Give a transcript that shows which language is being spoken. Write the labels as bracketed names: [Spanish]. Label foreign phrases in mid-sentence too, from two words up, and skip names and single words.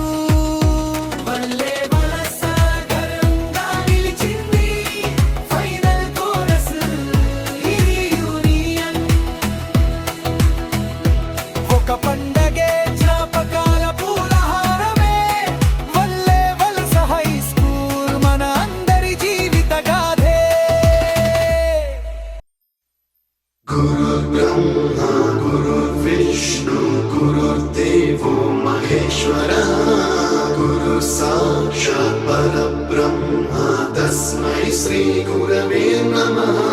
[Telugu] వల్లే వలస గరంగా నిలిచింది [English] final chorus [Telugu] ఈ యూనియన్. ఒక పండగే జ్ఞాపకాల పూలహారమే. వల్లే వలస [English] high school [Telugu] మన అందరి జీవిత గాథే. [Sanskrit] गुरुर्ब्रह्मा गुरुर्विष्णु गुरुर्देवो महेश्वरः गुरु साक्षात् परब्रह्म तस्मै श्री गुरवे नमः.